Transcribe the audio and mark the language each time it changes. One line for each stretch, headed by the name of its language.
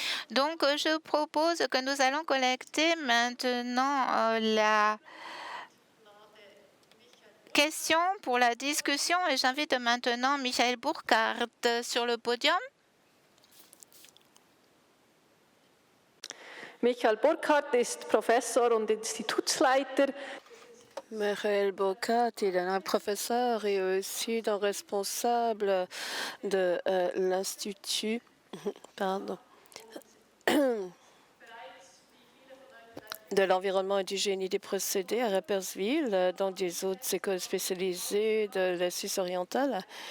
French: Donc, je propose que nous allons collecter maintenant la question pour la discussion et j'invite maintenant Michael Burkhardt sur le podium.
German: Michael Burkhardt ist Professor und Institutsleiter.
French: Michael Burkhardt, il est un professeur et aussi un responsable de l'Institut de l'environnement et du génie des procédés à Rapperswil, dans des autres écoles spécialisées de la Suisse orientale.